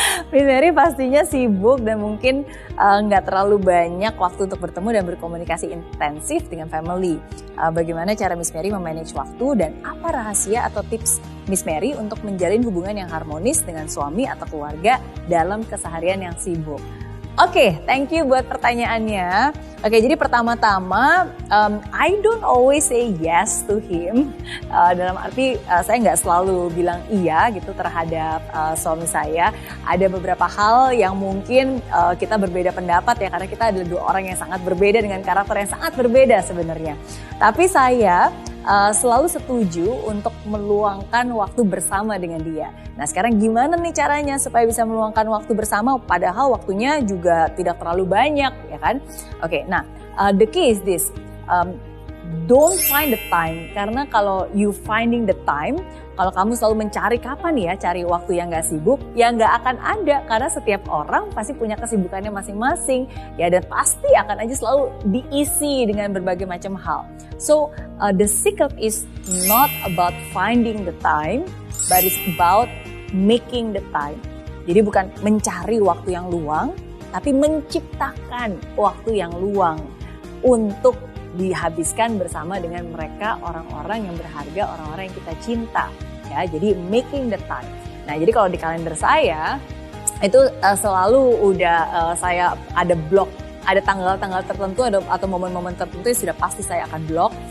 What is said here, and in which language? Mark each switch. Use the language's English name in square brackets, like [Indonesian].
[Indonesian] Miss Mary pastinya sibuk dan mungkin nggak terlalu banyak waktu untuk bertemu dan berkomunikasi intensif dengan family. Bagaimana cara Miss Mary memanage waktu, dan apa rahasia atau tips Miss Mary untuk menjalin hubungan yang harmonis dengan suami atau keluarga dalam keseharian yang sibuk? Oke, thank you buat pertanyaannya. Oke, jadi pertama-tama, [English] I don't always say yes to him. [Indonesian] Dalam arti saya nggak selalu bilang iya gitu terhadap suami saya. Ada beberapa hal yang mungkin kita berbeda pendapat ya, karena kita adalah dua orang yang sangat berbeda dengan karakter yang sangat berbeda sebenarnya. Tapi saya selalu setuju untuk meluangkan waktu bersama dengan dia. Nah, sekarang gimana nih caranya supaya bisa meluangkan waktu bersama padahal waktunya juga tidak terlalu banyak, ya kan? Oke, nah the key is this, don't find the time, karena kalau you finding the time, kalau kamu selalu mencari kapan ya cari waktu yang gak sibuk, ya gak akan ada, karena setiap orang pasti punya kesibukannya masing-masing ya, dan pasti akan aja selalu diisi dengan berbagai macam hal. [English] So the secret is not about finding the time, but it's about making the time. [Indonesian] Jadi bukan mencari waktu yang luang, tapi menciptakan waktu yang luang untuk dihabiskan bersama dengan mereka, orang-orang yang berharga, orang-orang yang kita cinta. Ya, jadi making the time. Nah, jadi kalau di kalender saya itu selalu udah saya ada blok, ada tanggal-tanggal tertentu atau momen-momen tertentu yang sudah pasti saya akan blok.